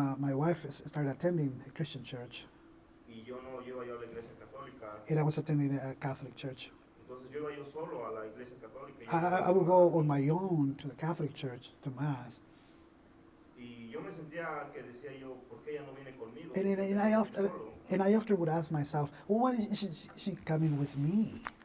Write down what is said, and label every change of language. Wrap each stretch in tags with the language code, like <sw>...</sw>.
<en>My wife started attending a Christian church,</en> <es>y yo no iba yo a la iglesia católica.</es> <en>and I was attending a Catholic church.</en> <es>Entonces yo iba yo solo a la iglesia católica.</es> <en>I would go on my own to the Catholic church to Mass.</en> <es>Y yo me sentía que decía yo, ¿por qué ella no viene conmigo?</es> <en>And I often would ask myself, well, why is she coming with me?</en>